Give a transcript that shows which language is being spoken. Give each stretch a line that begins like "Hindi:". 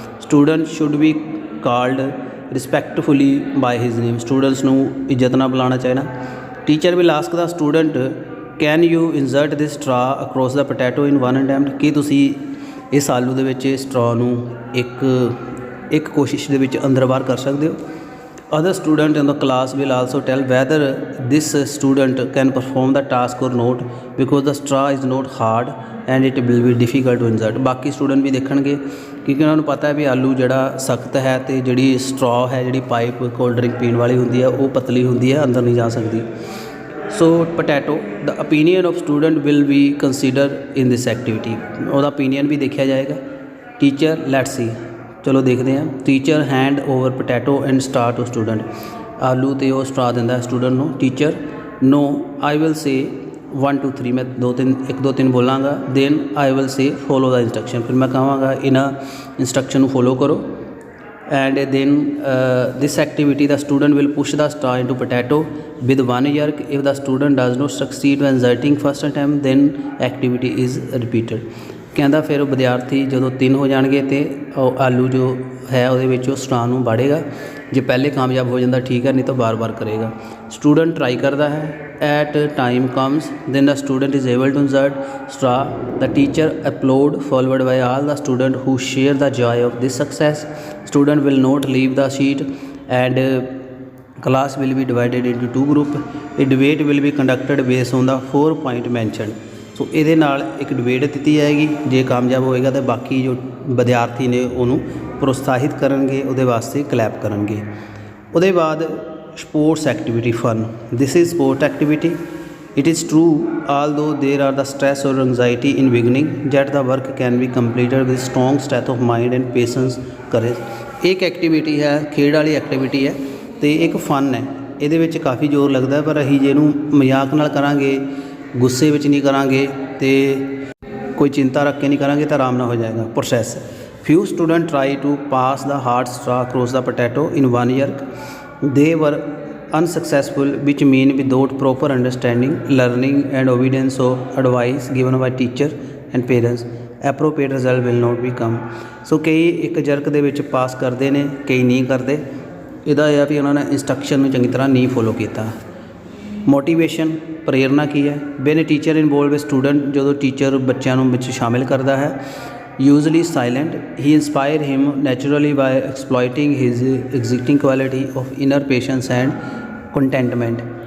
English: student should be called respectfully by his name,
Punjabi: students ਨੂੰ ਇੱਜ਼ਤ ਨਾਲ ਬੁਲਾਉਣਾ ਚਾਹੀਦਾ।
English: teacher will ask the student can you insert this straw across the potato in one attempt,
Punjabi: ਕੀ ਤੁਸੀਂ ਇਸ ਆਲੂ ਦੇ ਵਿੱਚ ਸਟਰਾ ਨੂੰ ਇੱਕ ਕੋਸ਼ਿਸ਼ ਦੇ ਵਿੱਚ ਅੰਦਰ ਬਾਹਰ ਕਰ ਸਕਦੇ ਹੋ।
English: Other student in the class will also tell whether this student can perform the task or not, because the straw is not hard and it will be difficult to insert.
Punjabi: ਬਾਕੀ ਸਟੂਡੈਂਟ ਵੀ ਦੇਖਣਗੇ ਕਿਉਂਕਿ ਉਹਨਾਂ ਨੂੰ ਪਤਾ ਹੈ ਵੀ ਆਲੂ ਜਿਹੜਾ ਸਖਤ ਹੈ ਅਤੇ ਜਿਹੜੀ ਸਟਰਾ ਹੈ, ਜਿਹੜੀ ਪਾਈਪ ਕੋਲਡ ਡਰਿੰਕ ਪੀਣ ਵਾਲੀ ਹੁੰਦੀ ਹੈ, ਉਹ ਪਤਲੀ ਹੁੰਦੀ ਹੈ, ਅੰਦਰ ਨਹੀਂ ਜਾ ਸਕਦੀ।
English: so potato the opinion of student will be considered in this activity,
Punjabi: ਉਹਦਾ opinion ਵੀ ਦੇਖਿਆ ਜਾਏਗਾ।
English: teacher let's see,
Punjabi: ਚਲੋ ਦੇਖਦੇ ਹਾਂ।
English: teacher hand over potato and straw to student,
Punjabi: ਆਲੂ ਅਤੇ ਉਹ ਸਟਰਾ ਦਿੰਦਾ ਸਟੂਡੈਂਟ ਨੂੰ।
English: teacher no I will say 1 2 3,
Punjabi: ਮੈਂ 1 2 3 ਬੋਲਾਂਗਾ,
English: then I will say follow the instruction,
Punjabi: ਫਿਰ ਮੈਂ ਕਹਾਂਗਾ ਇਹਨਾਂ ਇੰਸਟਰਕਸ਼ਨ ਨੂੰ ਫੋਲੋ ਕਰੋ।
English: and then this activity the student will push the straw into potato with 1 jerk. If the student does not succeed when inserting first attempt then activity is repeated.
Punjabi: ਕਹਿੰਦਾ ਫਿਰ ਵਿਦਿਆਰਥੀ ਜਦੋਂ 3 ਹੋ ਜਾਣਗੇ ਤੇ ਉਹ ਆਲੂ ਜੋ ਹੈ ਉਹਦੇ ਵਿੱਚ ਉਹ ਸਟਰਾ ਨੂੰ ਵਾੜੇਗਾ, ਜੇ ਪਹਿਲੇ ਕਾਮਯਾਬ ਹੋ ਜਾਂਦਾ ਠੀਕ ਹੈ, ਨਹੀਂ ਤਾਂ ਬਾਰ-ਬਾਰ ਕਰੇਗਾ।
English: student try
Punjabi: ਕਰਦਾ ਹੈ,
English: At time comes then the student is able to insert straw. The teacher applaud followed by all the student who share the joy of this success. Student will not leave the sheet and class will be divided into 2 group. A debate will be conducted based on the 4 point mentioned.
Punjabi: ਸੋ ਇਹਦੇ ਨਾਲ ਇੱਕ debate ਦਿੱਤੀ ਜਾਏਗੀ, ਜੇ ਕਾਮਯਾਬ ਹੋਏਗਾ ਤਾਂ ਬਾਕੀ ਜੋ ਵਿਦਿਆਰਥੀ ਨੇ ਉਹਨੂੰ ਪ੍ਰੋਤਸਾਹਿਤ ਕਰਨਗੇ, ਉਹਦੇ ਵਾਸਤੇ ਕਲੈਪ ਕਰਨਗੇ। ਉਹਦੇ ਬਾਅਦ
English: Sports activity fun. This is sport activity. It is true although there are the stress or anxiety in beginning yet the work can be completed with strong state of mind and patience courage।
Punjabi: ਇੱਕ activity ਹੈ, ਖੇਡ ਵਾਲੀ activity ਹੈ ਅਤੇ ਇੱਕ fun ਹੈ। ਇਹਦੇ ਵਿੱਚ ਕਾਫੀ ਜ਼ੋਰ ਲੱਗਦਾ, ਪਰ ਅਸੀਂ ਜੇ ਇਹਨੂੰ ਮਜ਼ਾਕ ਨਾਲ ਕਰਾਂਗੇ, ਗੁੱਸੇ ਵਿੱਚ ਨਹੀਂ ਕਰਾਂਗੇ ਅਤੇ ਕੋਈ ਚਿੰਤਾ ਰੱਖ ਕੇ ਨਹੀਂ ਕਰਾਂਗੇ ਤਾਂ ਆਰਾਮ ਨਾਲ ਹੋ ਜਾਏਗਾ process.
English: few students try to pass the hard straw across the potato in 1 jerk. They were unsuccessful, which mean without proper understanding, learning and obedience of advice given by teacher and parents appropriate result will not be come.
Punjabi: ਸੋ ਕਈ ਇੱਕ jerk ਦੇ ਵਿੱਚ ਪਾਸ ਕਰਦੇ ਨੇ, ਕਈ ਨਹੀਂ ਕਰਦੇ। ਇਹਦਾ ਇਹ ਆ ਵੀ ਉਹਨਾਂ ਨੇ ਇੰਸਟਰਕਸ਼ਨ ਨੂੰ ਚੰਗੀ ਤਰ੍ਹਾਂ ਨਹੀਂ ਫੋਲੋ ਕੀਤਾ। ਮੋਟੀਵੇਸ਼ਨ ਪ੍ਰੇਰਨਾ ਕੀ ਹੈ?
English: when a teacher involve a student,
Punjabi: ਜਦੋਂ ਟੀਚਰ ਬੱਚਿਆਂ ਨੂੰ ਵਿੱਚ ਸ਼ਾਮਿਲ ਕਰਦਾ ਹੈ,
English: Usually silent he inspire him naturally by exploiting his existing quality of inner patience and contentment.